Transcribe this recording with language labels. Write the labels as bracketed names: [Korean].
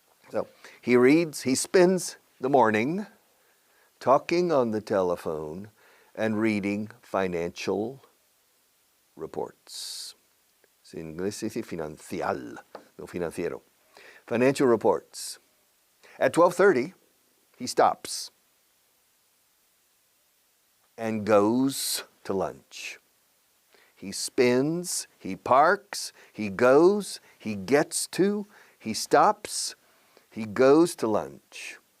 [English] So he spends the morning talking on the telephone and reading financial reports. [Spanish] En inglés se dice financial, no financiero. [English] Financial reports. At 12:30, he stops and goes to lunch. He spins, he parks, he goes, he gets to, he stops, he goes to lunch.